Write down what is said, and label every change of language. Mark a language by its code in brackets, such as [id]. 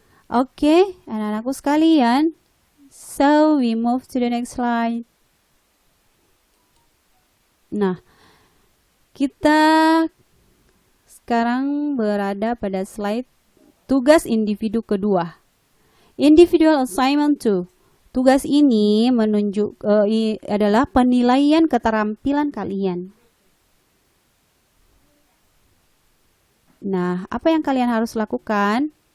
[id] Oke, anak-anakku sekalian, [en] so we move to the next slide. [id] Nah, kita sekarang berada pada slide tugas individu kedua. [en] Individual assignment 2. [id] Tugas ini adalah penilaian keterampilan kalian. Nah, apa yang kalian harus lakukan?